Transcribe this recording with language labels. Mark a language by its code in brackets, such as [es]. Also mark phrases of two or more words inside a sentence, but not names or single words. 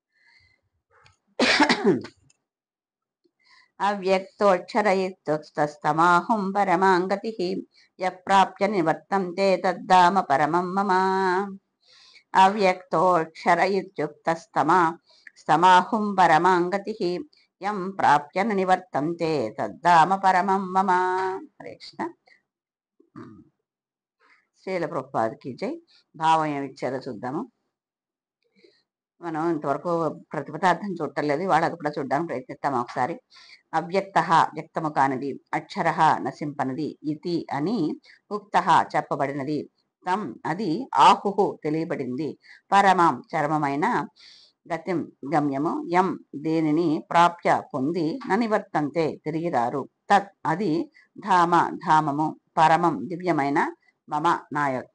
[sa] అవ్యక్తోక్షరయుక్తస్తమాహం పరమాంగతి యప్రాప్య నివర్తంతే తద్ధామ పరమం మమ. అవ్యక్తోక్షరయుక్తస్తమాహం పరమాంగతి యం ప్రాప్య నివర్తంతే తద్ధామ పరమం మమ. [te] హరే కృష్ణ. శ్రీల ప్రభుపాదకి జై. భావం ఏమిచ్చారో చూద్దాము. మనం ఇంతవరకు ప్రతిపదార్థం చూడలేదు, ఇవాళ అది కూడా చూడడానికి ప్రయత్నిస్తాము ఒకసారి. అవ్యక్త వ్యక్తము కానిది, అక్షర నశింపనిది, ఇతి అని ఉక్త చెప్పబడినది, తం అది ఆహు తెలియబడింది, పరమం చరమమైన, గతిం గమ్యము, యం దేనిని, ప్రాప్య పొంది, ననివర్తంతే తిరిగిరారు, తత్ అది, ధామ ధామము, పరమం దివ్యమైన, మమ నా యొక్క.